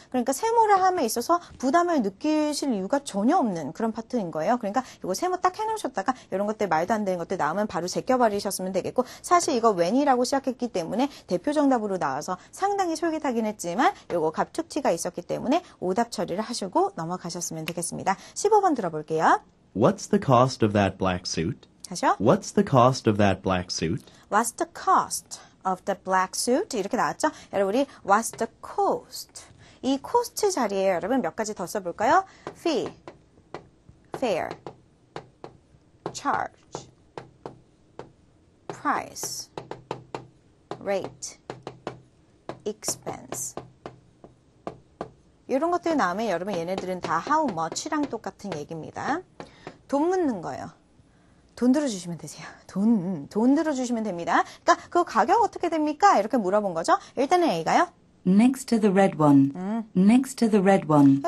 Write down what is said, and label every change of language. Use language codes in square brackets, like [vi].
[ko] 그러니까 세모를 함에 있어서 부담을 느끼실 이유가 전혀 없는 그런 파트인 거예요. 그러니까 이거 세모 딱 해놓으셨다가 이런 것들 말도 안 되는 것들 나오면 바로 제껴버리셨으면 되겠고, 사실 이거 when이라고 시작했기 때문에 대표 정답으로 나와서 상당히 솔깃하긴 했지만 이거 갑툭튀가 있었기 때문에 오답 처리를 하시고 넘어가셨으면 되겠습니다. 15번 들어볼게요. [en] What's the cost of that black suit? [ko] 다시요. [en] What's the cost of that black suit? What's the cost of the black suit? [ko] 이렇게 나왔죠? 여러분, 우리 [en] What's the cost? [ko] 이 cost 자리에 여러분 몇 가지 더 써볼까요? [en] fee, fare, charge, price, rate, expense. [ko] 이런 것들 나오면 여러분 얘네들은 다 how much랑 똑같은 얘기입니다. 돈 묻는 거예요. 돈 들어주시면 되세요. 돈 들어주시면 됩니다. 그러니까 그 가격 어떻게 됩니까? 이렇게 물어본 거죠. 일단은 A가요. [en] Next to the red one. Next to the red one.